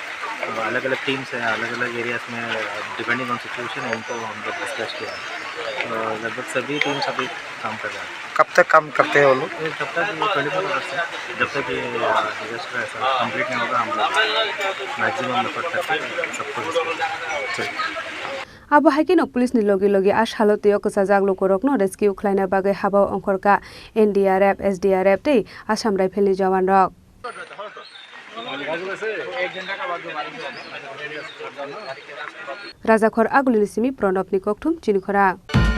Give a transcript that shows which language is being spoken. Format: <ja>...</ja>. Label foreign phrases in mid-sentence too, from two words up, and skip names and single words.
<hi>अलग अलग टीम्स हैं, अलग अलग एरियाज में</hi> <en>depending on situation</en> <hi>है उनको हम लोग डिस्कस किया है। लगभग सभी टीम्स अभी काम कर रहे हैं। कब तक काम करते हैं वो लोग? जब तक 24 आवर्स है, जब तक ये डिजास्टर ऐसा कंप्लीट नहीं होगा हम लोग</hi> <en>maximum effort</en> <hi>करके सबको</hi> <trp>abo haikino police ni logi ash halotio kachajak lukurokno rescue khlaina bagai haba ongkhorka NDRF SDRF te Assam Rifle ni jawan rok Rajakhor agulini simi Pranab ni kokthum Chini Khorang</trp>